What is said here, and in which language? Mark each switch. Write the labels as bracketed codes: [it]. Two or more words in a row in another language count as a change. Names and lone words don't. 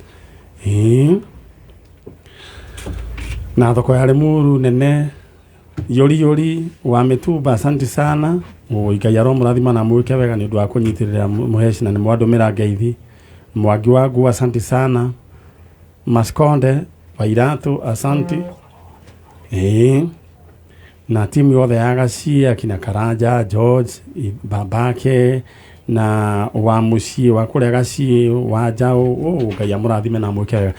[ki] Na thoko ya Limuru nene yori wa Mituba, [sw] asante sana. [ki] Ngai aromũrathima na mwĩke wega nĩ ũndũ wa kũnyitĩrĩra mũheci na nĩ mwandũmĩra ngeithi. [sw] Mwangi wangu asante sana. Maskonde wa Iratu asante. [ki] Na timu yothe ya Gacie akina Karanja George babake na wa muciĩ wa kũrĩa Gacie wa Njaũ Ngai amũrathime na mwĩke wega.